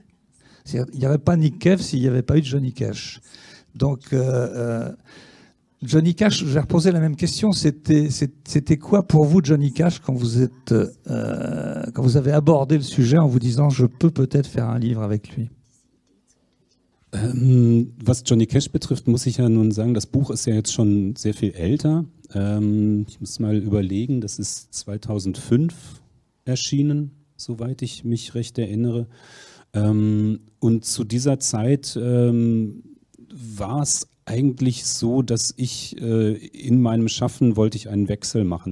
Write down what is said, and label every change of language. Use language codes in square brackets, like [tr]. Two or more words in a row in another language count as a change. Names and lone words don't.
[fr] Il n'y aurait pas Nick Cave s'il n'y avait pas eu de Johnny Cash. Donc Johnny Cash, je vais reposer la même question. C'était quoi pour vous Johnny Cash quand vous avez abordé le sujet en vous disant je peux peut-être faire un livre avec lui? [de] Was Johnny Cash betrifft, muss ich ja nun sagen, das Buch ist ja jetzt schon sehr viel älter. Ich muss mal überlegen, das ist 2005 erschienen, soweit ich mich recht erinnere. Und zu dieser Zeit war es eigentlich so, dass ich in meinem Schaffen wollte ich einen Wechsel machen.